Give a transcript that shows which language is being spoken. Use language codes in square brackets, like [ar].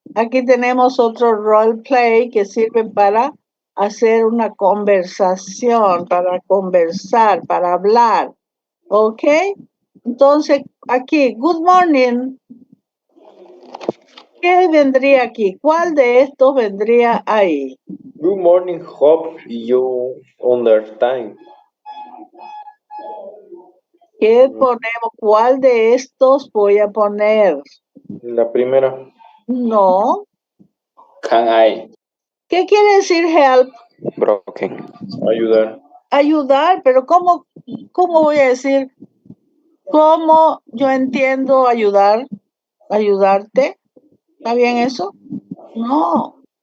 [es] Aquí tenemos otro role play que sirve para hacer una conversación, para conversar, para hablar. ¿Ok? Entonces, aquí, [en] good morning. [es] ¿Qué vendría aquí? ¿Cuál de estos vendría ahí? [en] Good morning, hope you understand. [es] ¿Qué ponemos? ¿Cuál de estos voy a poner? La primera. No. [en] Can I? [es] ¿Qué quiere decir help? [en] Broken. [es] Ayudar. Ayudar, pero ¿cómo voy a decir? ¿Cómo yo entiendo ayudar? ¿Ayudarte? ¿Está bien eso? No.